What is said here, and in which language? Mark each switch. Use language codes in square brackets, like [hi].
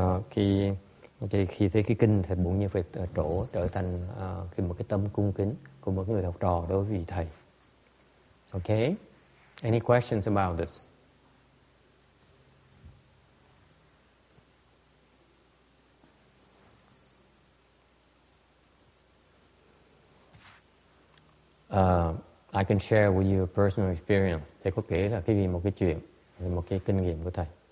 [vi] Khi thấy cái kinh thì bụng như phải trở thành một cái tâm cung kính của một người học trò đối với vị thầy. [en] Okay? Any questions about this? I can share with you a personal experience. [vi] Thầy có kể là một cái chuyện, một cái kinh nghiệm của thầy.